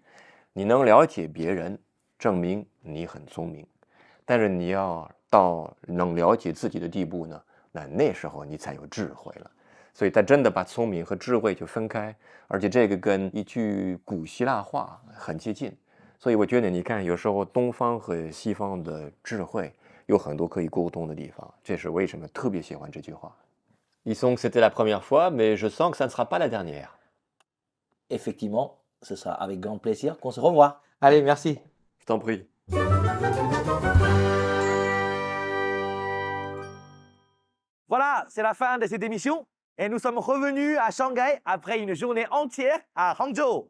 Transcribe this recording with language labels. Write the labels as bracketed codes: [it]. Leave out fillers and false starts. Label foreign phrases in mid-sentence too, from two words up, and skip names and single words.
[zh] 你能了解别人，证明你很聪明，但是你要到能了解自己的地步呢，那时候你才有智慧了。所以他真的把聪明和智慧就分开，而且这个跟一句古希腊话很接近。所以我觉得你看，有时候东方和西方的智慧有很多可以沟通的地方，这是为什么特别喜欢这句话。 [fr] Disons que c'était la première fois, mais je sens que ça ne sera pas la dernière. Effectivement, ce sera avec grand plaisir qu'on se revoit. Allez, merci. Je t'en prie. Voilà, c'est la fin de cette émission et nous sommes revenus à Shanghai après une journée entière à Hangzhou.